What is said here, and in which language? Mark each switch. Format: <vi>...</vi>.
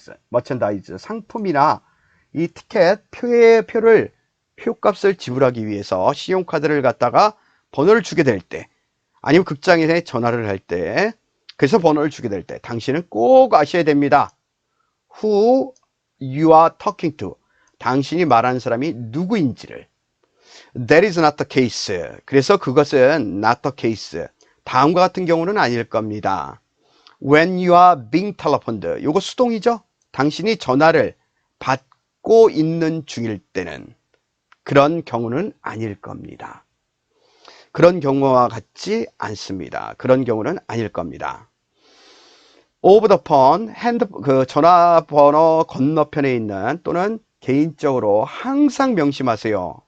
<en>merchandise,</en> <ko>상품이나 이 티켓, 표를 표값을 지불하기 위해서 신용카드를 갖다가 번호를 주게 될 때, 아니면 극장에 전화를 할 때, 그래서 번호를 주게 될 때 당신은 꼭 아셔야 됩니다.</ko> <en>Who you are talking to,</en> <ko>당신이 말하는 사람이 누구인지를.</ko> <en>That is not the case.</en> <ko>그래서 그것은</ko> <en>not the case.</en> <ko>다음과 같은 경우는 아닐 겁니다.</ko> <en>When you are being telephoned.</en> <ko>요거 수동이죠? 당신이 전화를 받고 있는 중일 때는. 그런 경우는 아닐 겁니다. 그런 경우와 같지 않습니다. 그런 경우는 아닐 겁니다.</ko> <en>Over the phone,</en> <ko>전화번호 건너편에 있는, 또는 개인적으로 항상 명심하세요.</ko>